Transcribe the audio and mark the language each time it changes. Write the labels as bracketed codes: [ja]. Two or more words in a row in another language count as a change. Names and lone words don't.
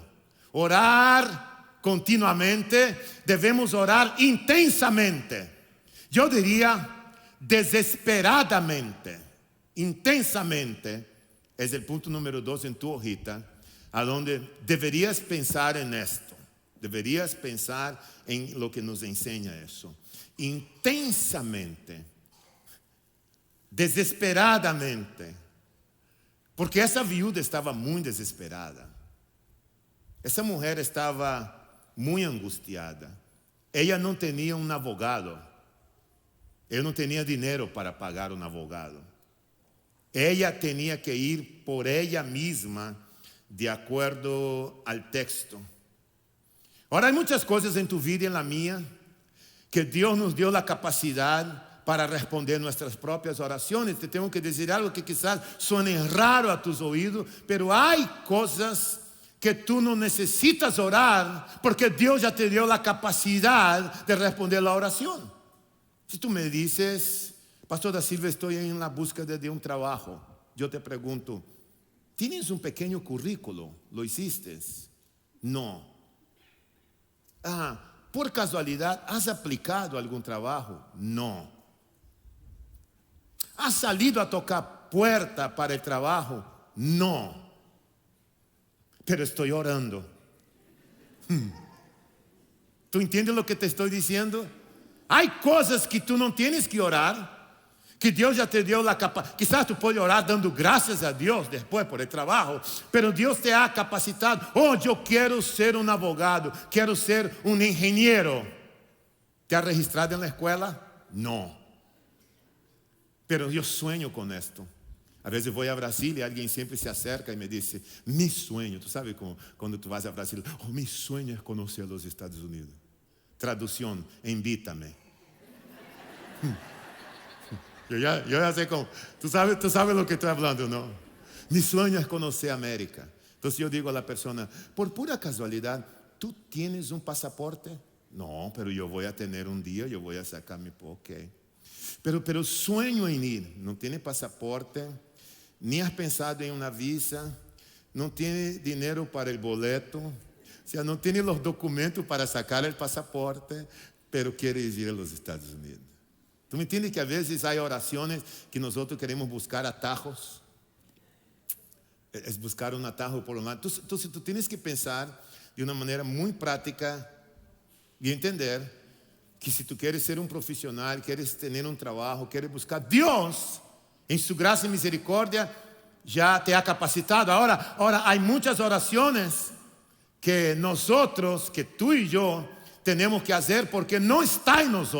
[es] Orar continuamente, debemos orar intensamente. Yo diría desesperadamente, intensamente, es el punto número 2 en tu hojita. a donde deberías pensar en esto. Deberías pensar en lo que nos enseña eso. [pt] Intensamente, desesperadamente, porque essa viúva estava muito desesperada. Essa mulher estava muito angustiada. Ela não tinha um advogado. Ela não tinha dinheiro para pagar um advogado. Ela tinha que ir por ela mesma, de acordo ao texto. Ahora, há muitas coisas em tu vida e na minha que Deus nos deu a capacidade para responder nossas próprias orações. Te tenho que dizer algo que [es] quizás suene raro a tus [pt] ouvidos, pero há coisas que tu não necessitas orar, porque Deus já te deu a capacidade de responder a oração. Se tu me dices, Pastor da Silva, estou em [es] la búsqueda [pt] de um trabalho, eu te pergunto, ¿tienes um pequeno currículo? [es] ¿Lo hiciste? [pt] Não. Por casualidade, [es] ¿has aplicado [pt] a algum trabalho? Não. [es] ¿Has salido a tocar puerta para el trabajo? No. Pero estoy orando. ¿Tú entiendes lo que te estoy diciendo? Hay cosas que tú no tienes que orar, que Dios ya te dio la capacidad. Quizás tú puedes orar dando gracias a Dios después por el trabajo, pero Dios te ha capacitado. Oh, yo quiero ser un abogado, quiero ser un ingeniero. ¿Te has registrado en la escuela? No. Pero [pt] eu sonho com esto. A vezes eu vou a Brasília e alguém sempre se acerca e me diz, [es] mi sueño, tu sabes [pt] quando tu vas a Brasília, oh, [es] mi sueño [pt] é conhecer os Estados Unidos. Tradução, invítame. Eu já sei como, [es] tu sabes lo que [pt] estou falando, não? [es] Mi sueño [pt] é conhecer a América. Então eu digo [es] a la persona, [pt] por pura casualidade, [es] tu tienes [pt] um passaporte? Não, pero eu vou a ter um dia, eu vou a sacar mi ok. [es] Pero sueño en ir, no tiene pasaporte, ni has pensado en una visa, no tiene dinero para el boleto, o sea, no tiene los documentos para sacar el pasaporte, pero quiere ir a los Estados Unidos. ¿Tú me entiendes que a veces hay oraciones que nosotros queremos buscar atajos? Es buscar un atajo por lo más. Entonces tú tienes que pensar de una manera muy práctica y entender que [pt] se tu queres ser um profissional, queres ter um trabalho, queres buscar, Deus, em sua graça e misericórdia, já te ha capacitado. Agora, há muitas orações que nós, que tu e eu, temos que fazer porque não está em nós.